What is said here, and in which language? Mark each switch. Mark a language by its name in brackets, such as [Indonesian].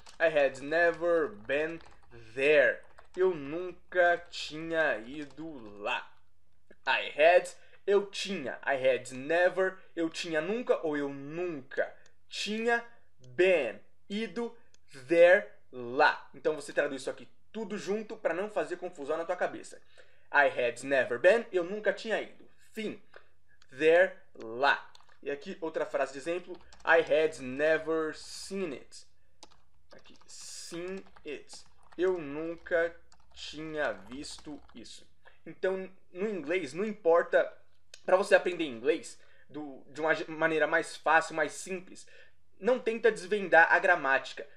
[English] I had never been there. [Portuguese] Eu nunca tinha ido lá. I had, eu tinha. [English] I had never, [Portuguese] eu tinha nunca ou eu nunca tinha been, ido there, lá. Então você traduz isso aqui tudo junto para não fazer confusão na tua cabeça. [English] I had never been, [Portuguese] eu nunca tinha ido. Fim. There, lá. E aqui outra frase de exemplo. [English] I had never seen it. [Portuguese] Aqui, [English] seen it. [Portuguese] Eu nunca tinha visto isso. Então, no inglês, não importa, para você aprender inglês de uma maneira mais fácil, mais simples, não tenta desvendar a gramática.